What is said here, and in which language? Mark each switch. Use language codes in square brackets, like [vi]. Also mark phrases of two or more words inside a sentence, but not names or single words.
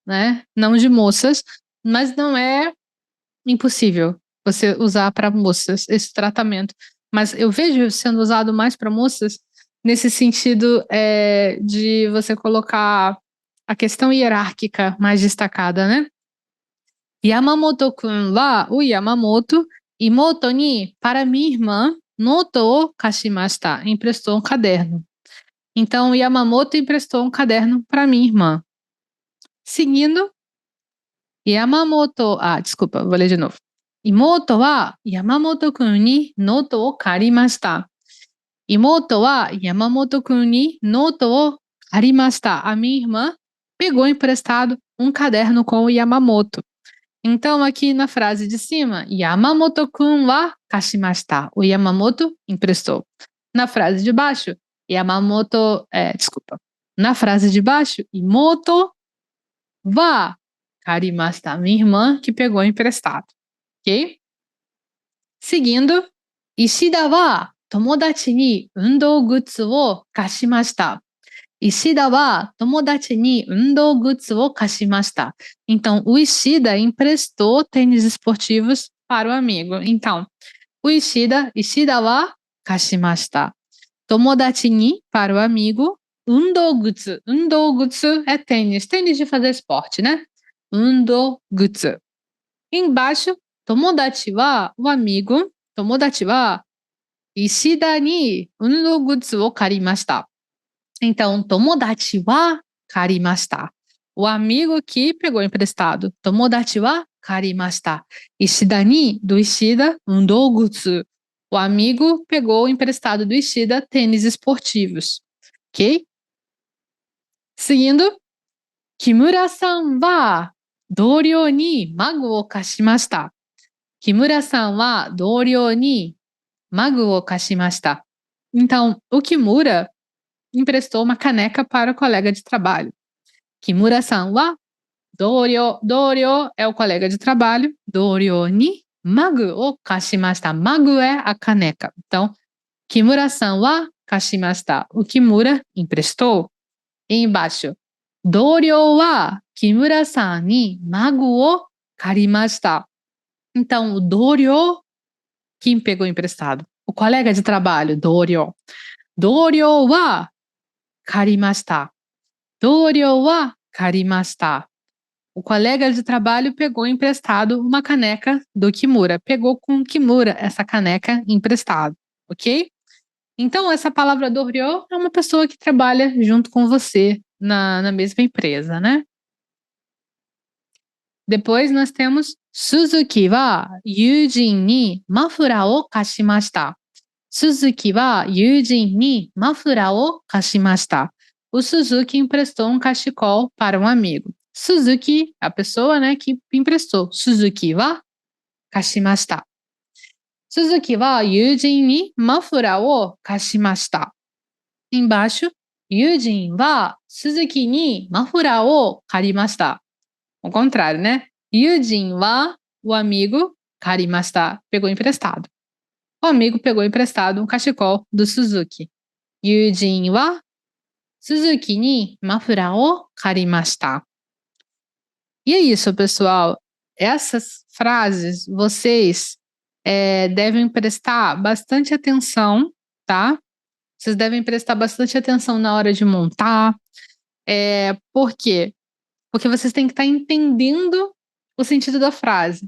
[pt] Não de moças, mas não é impossível, você usar para moças esse tratamento. Mas eu vejo sendo usado mais para moças nesse sentido de você colocar a questão hierárquica mais destacada, né? [ja] 山本君は, o Yamamoto, 妹に, [pt] para minha irmã, [ja] ノートを貸しました, [pt] emprestou um caderno. Então, o Yamamoto emprestou um caderno para minha irmã. Seguindo, desculpa, vou ler de novo. [ja] 妹は山本君にノートを借りました. 妹は山本君にノートを借りました. [pt] A minha irmã pegou emprestado um caderno com o Yamamoto. Então, aqui na frase de cima, [ja] 山本君は貸しました. [pt] O Yamamoto emprestou. Na frase de baixo, Na frase de baixo, [ja] 妹は借りました. [pt] Minha irmã que pegou emprestado. Ok? Seguindo, [ja] 石田は友達に運動靴を貸しました. 石田は友達に運動靴を貸しました. [pt] Então, o Ishida emprestou tênis esportivos para o amigo. Então, o Ishida [ja] は貸しました. 友達に, [pt] para o amigo, [ja] 運動靴. 運動靴 [pt] é tênis de fazer esporte, né? [ja] 運動靴. Embaixo, 友達は, [pt] o amigo, [ja] 友達は石田に運動靴を借りました. Então, 友達は借りました. [pt] O amigo que pegou emprestado. [ja] 友達は借りました. 石田に, do Ishida, 運動靴. [pt] O amigo pegou emprestado do Ishida tênis esportivos. Ok? Seguindo, [ja] 木村さんは同僚にマグを貸しました. 木村さんは同僚にマグを貸しました. [pt] Então, o Kimura emprestou uma caneca para o colega de trabalho. [ja] 木村さんは同僚. [pt] Douryou é o colega de trabalho. [ja] 同僚にマグを貸しました. [pt] Magu é a caneca. Então, [ja] 木村さんは貸しました. [pt] O Kimura emprestou. E embaixo, [ja] 同僚は木村さんにマグを借りました. [pt] Então, o douryou, quem pegou emprestado? O colega de trabalho, douryou. [ja] 同僚は借りました. 同僚は借りました. [pt] O colega de trabalho pegou emprestado uma caneca do Kimura. Pegou com o Kimura essa caneca emprestada, ok? Então, essa palavra douryou é uma pessoa que trabalha junto com você na mesma empresa, né? Depois nós temos [ja] 鈴木は友人にマフラーを貸しました. 鈴木は友人にマフラーを貸しました. [pt] O Suzuki emprestou um cachecol para um amigo. Suzuki, a pessoa, né, que emprestou. [ja] 鈴木は貸しました. 鈴木は友人にマフラーを貸しました. Embaixo, 友人は鈴木にマフラーを借りました. [pt] Ao contrário, né? [ja] 友人は, [pt] o amigo, karimashita, pegou emprestado. O amigo pegou emprestado um cachecol do Suzuki. [ja] 友人は鈴木にマフラーを借りました. [pt] E é isso, pessoal. Essas frases vocês devem prestar bastante atenção, tá? Vocês devem prestar bastante atenção na hora de montar. Por quê? Porque vocês têm que estar entendendo o sentido da frase.